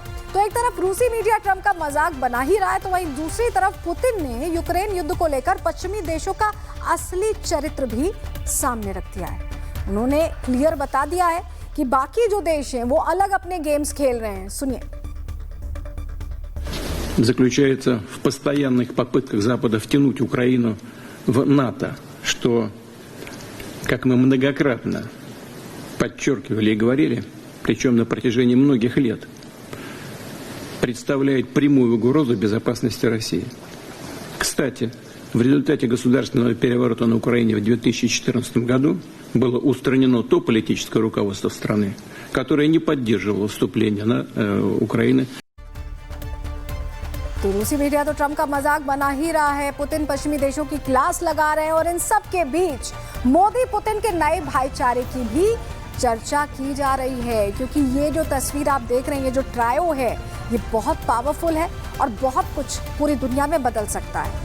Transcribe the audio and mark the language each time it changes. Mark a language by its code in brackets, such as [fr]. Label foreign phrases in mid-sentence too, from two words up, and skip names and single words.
[hi] तो एक तरफ रूसी मीडिया ट्रंप का मजाक बना ही रहा है, तो वहीं दूसरी तरफ पुतिन ने यूक्रेन युद्ध को लेकर पश्चिमी देशों का असली चरित्र भी सामने रख दिया है। उन्होंने क्लियर बता दिया है कि बाकी जो देश हैं वो अलग अपने गेम्स खेल रहे हैं। सुनिए। [ru] Заключается в постоянных попытках Запада втянуть Украину в НАТО, что, как мы многократно подчеркивали и говорили, причем на протяжении многих лет, представляет прямую угрозу безопасности России. Кстати, в результате государственного переворота на Украине в 2014 году было устранено то политическое руководство страны, которое не поддерживало вступление на Украину. [hi] तो रूसी मीडिया तो ट्रंप का मजाक बना ही रहा है, पुतिन पश्चिमी देशों की क्लास लगा रहे हैं और इन सब के बीच मोदी पुतिन के नए भाईचारे की भी चर्चा की जा रही है, क्योंकि ये जो तस्वीर आप देख रहे हैं, ये जो ट्रायो है, ये बहुत पावरफुल है और बहुत कुछ पूरी दुनिया में बदल सकता है।